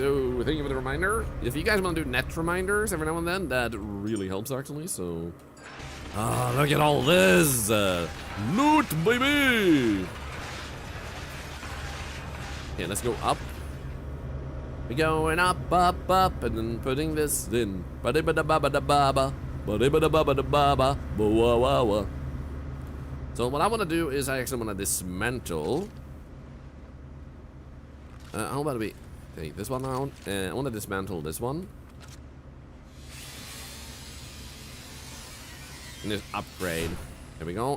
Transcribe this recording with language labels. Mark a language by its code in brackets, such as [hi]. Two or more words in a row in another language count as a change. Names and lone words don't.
[en] Oh, thank you for the reminder. If you guys want to do net reminders every now and then, that really helps actually. So, look at all this loot, baby. Okay, let's go up. We're going up, up, up, and then putting this in. Ba-di-ba-da-ba-ba-da-ba-ba. Ba-di-ba-da-ba-ba-da-ba-ba. Ba-wa-wa-wa. So what I want to do is I actually want to dismantle. How about we take this one out? I want to dismantle this one. And just upgrade. There we go.